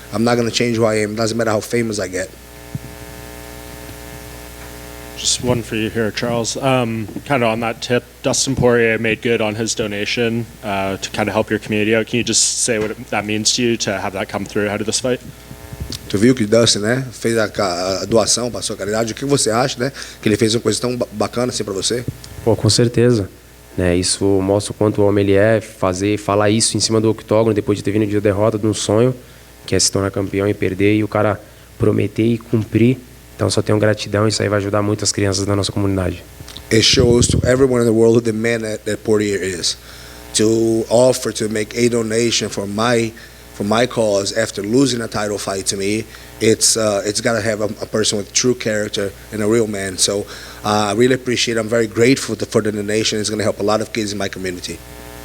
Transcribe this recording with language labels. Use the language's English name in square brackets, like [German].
[English] I'm not going to change who I am. It doesn't matter how famous I get. Just one for you here, Charles. Kind of on that tip, Dustin Poirier made good on his donation to kind of help your community out. Can you just say what that means to you to have that come through ahead of this fight? [Portuguese] Tu viu que o Dustin, né, fez a doação para a sua caridade. O que você acha, né, que ele fez uma coisa tão bacana assim para você? Pô, com certeza. Né, isso mostra o quanto o homem ele é, falar isso em cima do octógono depois de ter vindo de derrota de um sonho, que é se tornar campeão e perder, e o cara prometer e cumprir. Então só tenho gratidão, isso aí vai ajudar muito as crianças da nossa comunidade. [English] It shows to everyone in the world who the man that Poirier is. To offer to make a donation for my cause after losing a title fight to me, it's got to have a person with true character and a real man. So I really appreciate it. I'm very grateful for the donation. It's going to help a lot of kids in my community.